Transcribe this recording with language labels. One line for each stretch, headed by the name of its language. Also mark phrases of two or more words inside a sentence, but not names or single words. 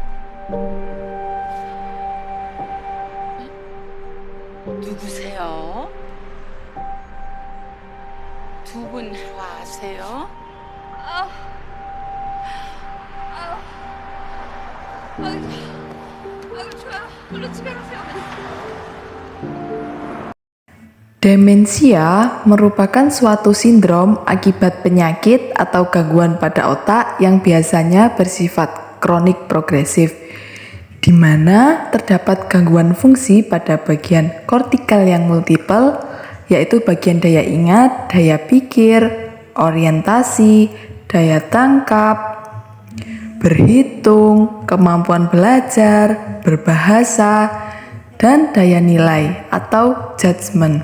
Korean: 누구세요? 두 분 아세요? 좋아요. 얼른 집에 가세요.
Indonesian: Demensia merupakan suatu sindrom akibat penyakit atau gangguan pada otak yang biasanya bersifat kronik progresif, di mana terdapat gangguan fungsi pada bagian kortikal yang multiple, yaitu bagian daya ingat, daya pikir, orientasi, daya tangkap, berhitung, kemampuan belajar, berbahasa, dan daya nilai atau judgement.